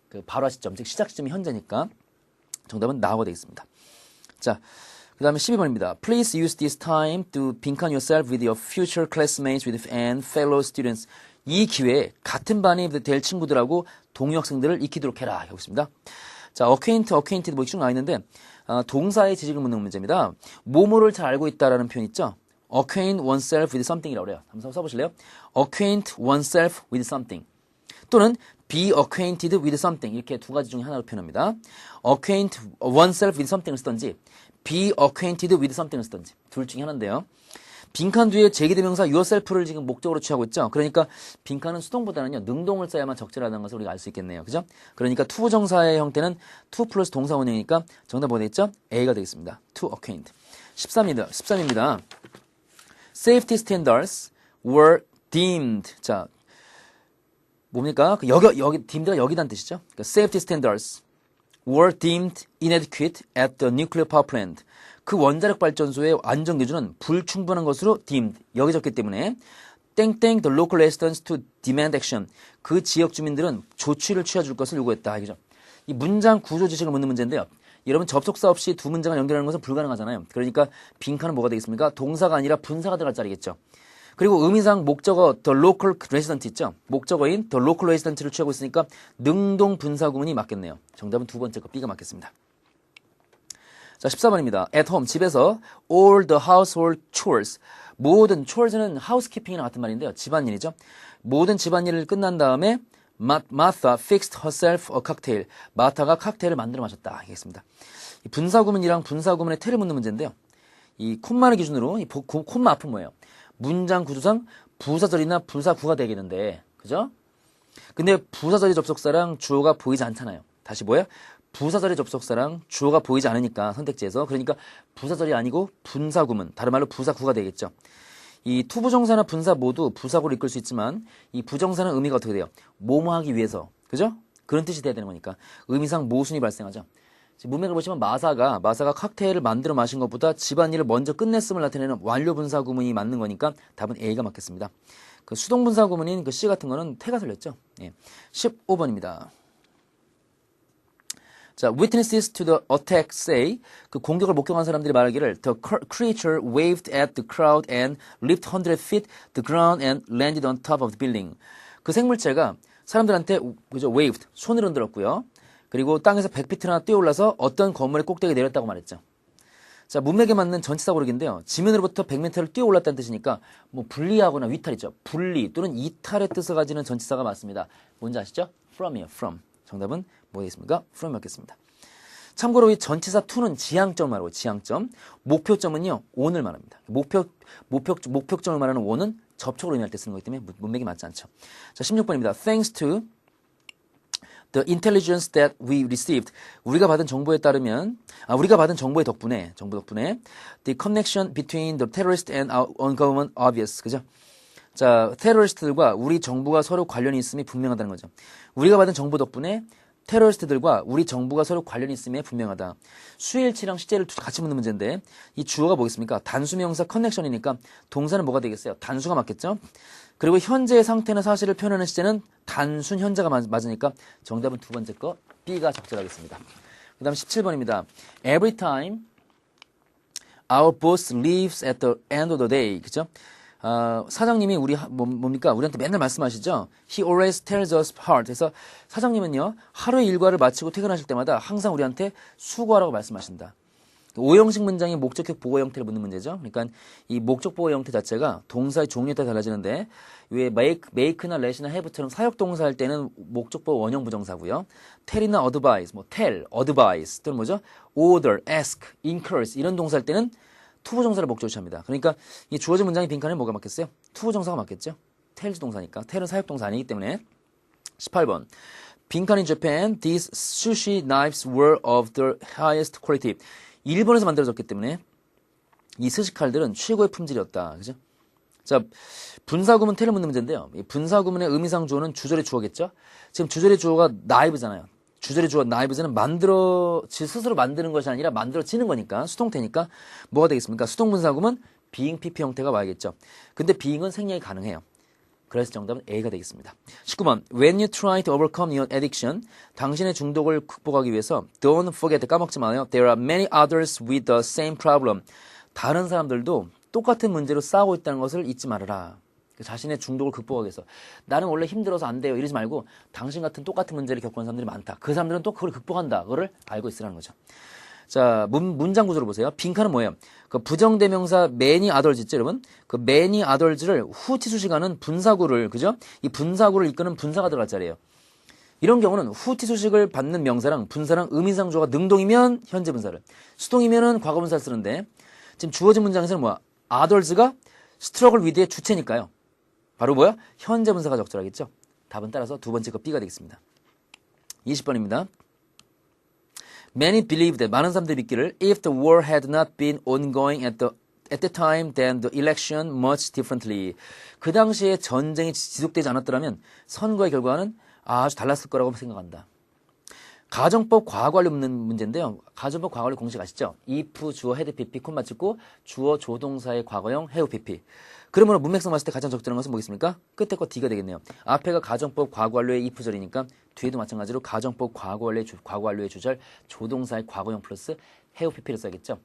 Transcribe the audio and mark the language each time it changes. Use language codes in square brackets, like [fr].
[ko] 발화 시점, 즉 시작 시점이 현재니까 정답은 나가 되겠습니다. 자, 그 다음에 12번입니다. [en] Please use this time to 빈칸 yourself with your future classmates and fellow students. [ko] 이 기회에 같은 반이 될 친구들하고 동료 학생들을 익히도록 해라. 하고 있습니다. 자, acquainted 뭐 쭉 나와 있는데 동사의 지식을 묻는 문제입니다. 뭐뭐를 잘 알고 있다라는 표현 있죠? [en] acquaint oneself with something [ko] 이라고 그래요. 한번 써보실래요? [en] acquaint oneself with something 또는 be acquainted with something [ko] 이렇게 두 가지 중에 하나로 표현합니다. [en] acquaint oneself with something을 쓰던지 be acquainted with something을 쓰던지 [ko] 둘 중에 하나인데요. 빈칸 뒤에 제기대명사 yourself를 지금 목적으로 취하고 있죠. 그러니까 빈칸은 수동보다는요. 능동을 써야만 적절하다는 것을 우리가 알 수 있겠네요. 그죠? 그러니까 투부정사의 형태는 to 플러스 동사 원형이니까 정답 뭐가 되겠죠? A가 되겠습니다. [en] to acquaint. [ko] 13입니다. [en] Safety standards were deemed. [ko] 자, 뭡니까? deemed가 여기다는 뜻이죠. 그러니까 [en] safety standards were deemed inadequate at the nuclear power plant. [ko] 그 원자력 발전소의 안전 기준은 불충분한 것으로 deemed 여겨졌기 때문에 땡땡 [en] the local residents to demand action. [ko] 그 지역 주민들은 조치를 취해줄 것을 요구했다. 이거죠. 이 문장 구조 지식을 묻는 문제인데요. 여러분 접속사 없이 두 문장을 연결하는 것은 불가능하잖아요. 그러니까 빈칸은 뭐가 되겠습니까? 동사가 아니라 분사가 들어갈 자리겠죠. 그리고 의미상 목적어 [en] the local resident [ko] 있죠. 목적어인 [en] the local resident [ko] 를 취하고 있으니까 능동 분사 구문이 맞겠네요. 정답은 두 번째 거 B가 맞겠습니다. 자, 14번입니다. [en] At home, [ko] 집에서 [en] all the household chores. [ko] 모든 chores는 housekeeping이랑 같은 말인데요. 집안일이죠. 모든 집안일을 끝난 다음에 [en] Martha fixed herself a cocktail. [ko] 마타가 칵테일을 만들어 마셨다. 하겠습니다. 분사구문이랑 분사구문의 태를 묻는 문제인데요. 이 콤마를 기준으로 이 콤마 앞은 뭐예요? 문장 구조상 부사절이나 부사구가 되겠는데, 그죠? 근데 부사절이 접속사랑 주어가 보이지 않잖아요. 다시 뭐야? 부사절의 접속사랑 주어가 보이지 않으니까 선택지에서 그러니까 부사절이 아니고 분사구문 다른 말로 부사구가 되겠죠. 이 투부정사나 분사 모두 부사구를 이끌 수 있지만 이 부정사는 의미가 어떻게 돼요? 뭐뭐 하기 위해서 그죠? 그런 뜻이 돼야 되는 거니까 의미상 모순이 발생하죠. 문맥을 보시면 마사가 칵테일을 만들어 마신 것보다 집안일을 먼저 끝냈음을 나타내는 완료 분사 구문이 맞는 거니까 답은 A가 맞겠습니다. 그 수동 분사 구문인 그 C 같은 거는 태가 설렸죠. 예. 15번입니다. [en] 자, witnesses to the attack say [ko] 그 공격을 목격한 사람들이 말하기를 [en] the creature waved at the crowd and leaped 100 feet the ground and landed on top of the building. [ko] 그 생물체가 사람들한테 그죠 waved 손을 흔들었고요. 그리고 땅에서 100피트나 뛰어올라서 어떤 건물의 꼭대기에 내렸다고 말했죠. 자, 문맥에 맞는 전치사 고르기인데요. 지면으로부터 100m를 뛰어올랐다는 뜻이니까 뭐 분리하거나 위탈이죠. 분리 또는 이탈의 뜻을 가지는 전치사가 맞습니다. 뭔지 아시죠? from이에요. from. 정답은 뭐 되겠습니까? from 맞겠습니다. 참고로 이 전치사 to는 지향점을 말하고 지향점. 목표점은요. on을 말합니다. 목표점을 말하는 on은 접촉을 의미할 때 쓰는 거기 때문에 문맥이 맞지 않죠. 자, 16번입니다. [en] Thanks to the intelligence that we received. [ko] 우리가 받은 정보에 따르면, 우리가 받은 정보 덕분에, [en] the connection between the terrorist and our own government obvious. [ko] 그죠? 자, 테러리스트들과 우리 정부가 서로 관련이 있음이 분명하다는 거죠. 우리가 받은 정보 덕분에 테러리스트들과 우리 정부가 서로 관련이 있음이 분명하다. 수일치랑 시제를 같이 묻는 문제인데, 이 주어가 뭐겠습니까? 단수명사 커넥션이니까 동사는 뭐가 되겠어요? 단수가 맞겠죠? 그리고 현재의 상태나 사실을 표현하는 시제는 단순 현재가 맞으니까 정답은 두 번째 거 B가 적절하겠습니다. 그 다음 17번입니다. [en] Every time our boss leaves at the end of the day. [ko] 그죠? 사장님이 뭡니까? 우리한테 맨날 말씀하시죠? [en] He always tells us hard. [ko] 그래서 사장님은요, 하루의 일과를 마치고 퇴근하실 때마다 항상 우리한테 수고하라고 말씀하신다. 오형식 문장이 목적격 보호 형태를 묻는 문제죠. 그러니까 이 목적 보호 형태 자체가 동사의 종류에 따라 달라지는데 왜 make나 let이나 have처럼 사역 동사 할 때는 목적 보호 원형 부정사고요. tell이나 advise, tell, advise 또는 뭐죠? order, ask, encourage 이런 동사 할 때는 투부정사를 목적으로 취합니다. 그러니까 이 주어진 문장의 빈칸에 뭐가 맞겠어요? 투부정사가 맞겠죠. tells 동사니까. tell은 사역 동사 아니기 때문에 18번 빈칸 [en] in Japan, these sushi knives were of the highest quality. [ko] 일본에서 만들어졌기 때문에 이 스시 칼들은 최고의 품질이었다. 그죠? 자, 분사구문 테를 묻는 문제인데요. 이 분사구문의 의미상 주어는 주절의 주어겠죠? 지금 주절의 주어가 나이브잖아요. 주절의 주어 나이브즈는 스스로 만드는 것이 아니라 만들어지는 거니까 수동태니까 뭐가 되겠습니까? 수동분사구문 being PP 형태가 와야겠죠. 근데 being은 생략이 가능해요. 그래서 정답은 A가 되겠습니다. [en] 19번 When you try to overcome your addiction, [ko] 당신의 중독을 극복하기 위해서 [en] don't forget, [ko] 까먹지 마요. [en] There are many others with the same problem. [ko] 다른 사람들도 똑같은 문제로 싸우고 있다는 것을 잊지 말아라. 자신의 중독을 극복하기 위해서 나는 원래 힘들어서 안 돼요 이러지 말고 당신 같은 똑같은 문제를 겪은 사람들이 많다. 그 사람들은 또 그걸 극복한다. 그거를 알고 있으라는 거죠. 자, 문장 구조를 보세요. 빈칸은 뭐예요? 그 부정대명사 many others 있죠, 여러분? 그 many others를 후치수식하는 분사구를, 그죠? 이 분사구를 이끄는 분사가 들어갈 자리예요. 이런 경우는 후치수식을 받는 명사랑 분사랑 의미상 주어가 능동이면 현재 분사를, 수동이면은 과거 분사를 쓰는데 지금 주어진 문장에서는 뭐야? others가 struggle with의 주체니까요. 바로 뭐야? 현재 분사가 적절하겠죠? 답은 따라서 두 번째 거 B가 되겠습니다. 20번입니다. [en] Many believe that [ko] 많은 사람들이 믿기를 [en] if the war had not been ongoing at the time, then the election much differently. [ko] 그 당시에 전쟁이 지속되지 않았더라면 선거의 결과는 아주 달랐을 거라고 생각한다. 가정법 과거완료 묻는 문제인데요. 가정법 과거완료 공식 아시죠? if 주어 had PP 콤마 찍고 주어 조동사의 과거형 have PP. 그러므로 문맥상 봤을 때 가장 적절한 것은 뭐겠습니까? 끝에 거 D가 되겠네요. 앞에가 가정법 과거완료의 if절이니까 뒤에도 마찬가지로 가정법 과거완료의 주절 조동사의 과거형 플러스 have PP를 써야겠죠.